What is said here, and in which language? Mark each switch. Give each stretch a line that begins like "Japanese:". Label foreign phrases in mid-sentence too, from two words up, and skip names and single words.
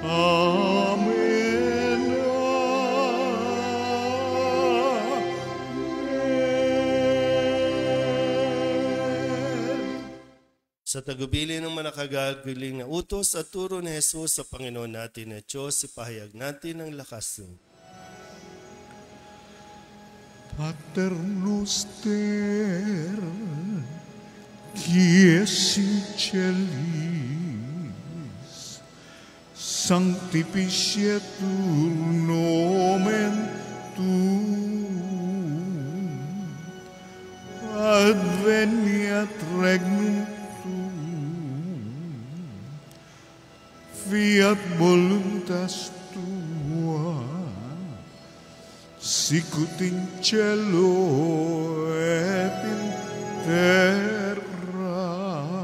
Latin: Amen. Amen.
Filipino: Sa tagubili ng manakagaguling na utos at turo ni Jesus sa Panginoon natin na Diyos, ipahayag natin ang lakas ng
Latin: Pater noster, qui es in celis, sanctificetur nomen tuum, adveniat regnum tuum, fiat voluntas tua, sicut in cielo et in terra.